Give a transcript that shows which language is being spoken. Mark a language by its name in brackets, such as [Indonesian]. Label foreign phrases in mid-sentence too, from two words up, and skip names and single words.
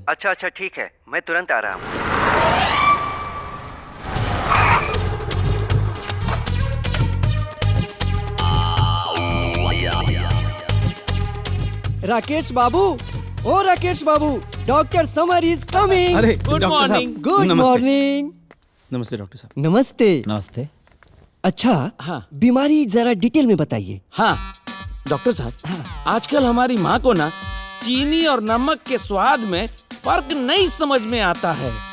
[Hindi] अच्छा अच्छा ठीक है, मैं तुरंत आ रहा हूँ। राकेश बाबू, ओ राकेश बाबू, [English] Doctor Samar is coming. [Hindi] अरे गुड डॉक्टर साहब, मॉर्निंग। गुड नमस्ते। मॉर्निंग। नमस्ते डॉक्टर साहब। नमस्ते। नमस्ते। अच्छा हाँ बीमारी जरा डिटेल में बताइए। हाँ डॉक्टर साहब, आजकल हमारी माँ को ना चीनी और नमक के स्वाद में फर्क नहीं समझ में आता है।